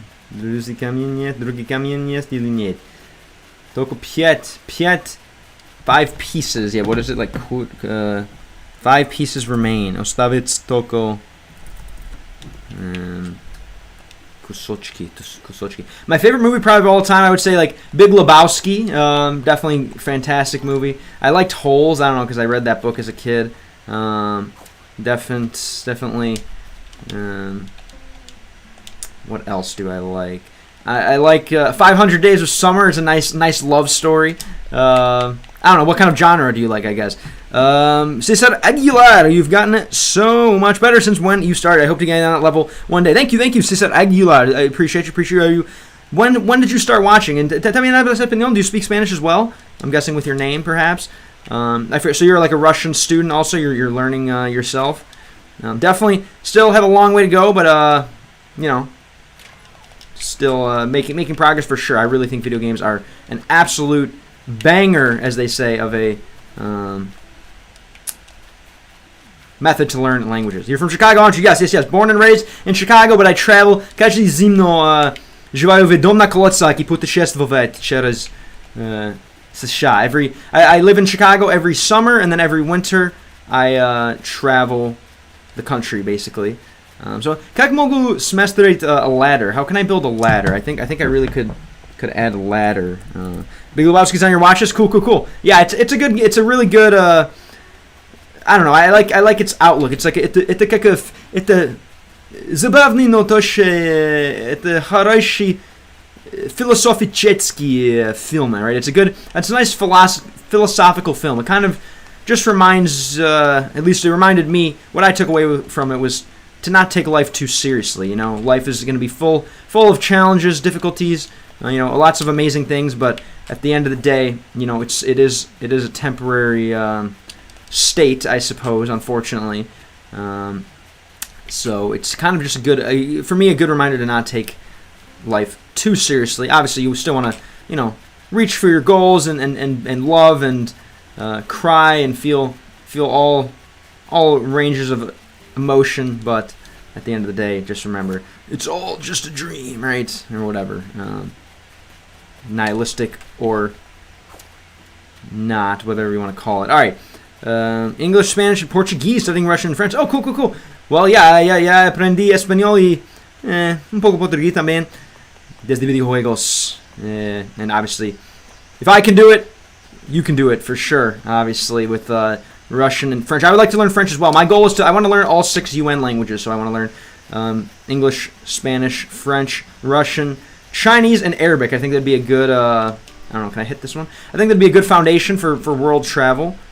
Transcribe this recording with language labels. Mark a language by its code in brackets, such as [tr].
[ru] Другой камень есть или нет? Только [en] 5 pieces. Yeah, what is it like? 5 pieces remain. [ru] Оставить только кусочки. [en] My favorite movie probably of all time, I would say like Big Lebowski. Definitely fantastic movie. I liked Holes. I don't know because I read that book as a kid. Definitely. What else do I like? I like 500 Days of Summer. It's a nice love story. I don't know, what kind of genre do you like, I guess? Cesar Aguilar, you've gotten it so much better since when you started. I hope to get on that level one day. Thank you, Cesar Aguilar. I appreciate you. When did you start watching? And [es] también hablas español? [en] Do you speak Spanish as well? I'm guessing with your name, perhaps. So you're like a Russian student also? You're learning yourself? Definitely still have a long way to go, but, still making progress for sure. I really think video games are an absolute banger, as they say, of a method to learn languages. You're from Chicago, aren't you? Yes. Born and raised in Chicago, but I travel. [ru] Каждый зимно живаю в дом на колодцах и путешествовать через США. [en] I live in Chicago every summer, and then every winter I travel the country, basically. So, [ru] как могу смастерить [en] a ladder? How can I build a ladder? I think I really could add a ladder. Big Lebowski's on your watch list. Cool. Yeah, it's a really good. I don't know. I like its outlook. It's like [ru] это забавный, но тоже это хороший [en] philosophichecky film, right? It's a nice philosophical film. It kind of just reminds, at least it reminded me, what I took away from it was to not take life too seriously. Life is going to be full of challenges, difficulties, lots of amazing things, but at the end of the day, it is a temporary state, I suppose, unfortunately. So it's kind of just a good reminder to not take life too seriously. Obviously, you still want to, reach for your goals and love and cry and feel all ranges of emotion, but at the end of the day, just remember, it's all just a dream, right? Or whatever. Nihilistic or not, whatever you want to call it. Alright. English, Spanish, and Portuguese, studying Russian and French. Oh, cool. [es] Well, ya aprendí español y un poco portugués también desde videojuegos. [en] And obviously, if I can do it, you can do it for sure, obviously, with Russian and French. I would like to learn French as well. My goal is I want to learn all 6 UN languages. So I want to learn English, Spanish, French, Russian, Chinese, and Arabic. I think that'd be a good, I don't know, can I hit this one? I think that'd be a good foundation for world travel.